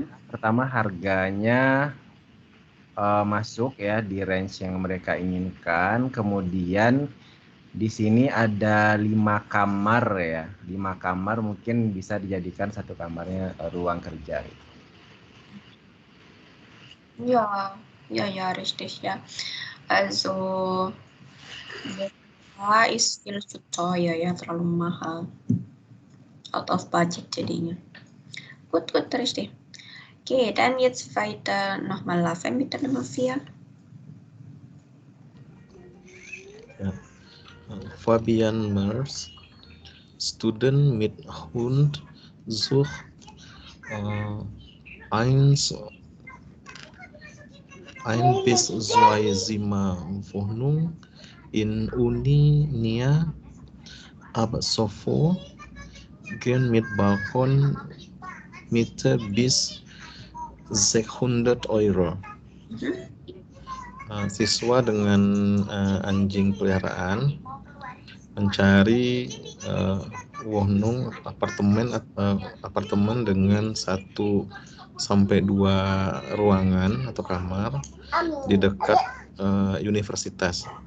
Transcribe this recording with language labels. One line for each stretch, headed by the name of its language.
Indonesian: Pertama, harganya masuk ya di range yang mereka inginkan. Kemudian di sini ada 5 kamar ya. 5 kamar mungkin bisa dijadikan satu kamarnya ruang kerja.
German: Ja, ja, richtig, ja. Also, ist viel zu teuer, ya,
Indonesian: terlalu mahal.
English: Out of budget
German: jadinya. Gut, richtig. Okay, dann jetzt weiter nochmal laufen mit der Nummer 4. Ja. Fabian Mers, Student mit Hund, sucht ein bis zwei Zimmer Wohnung in Uni Nia, ab sofort gehen mit Balkon Miete bis 600 Euro.
Indonesian: Siswa dengan anjing peliharaan mencari Wohnung apartemen dengan 1 sampai 2 ruangan atau kamar di dekat universitas.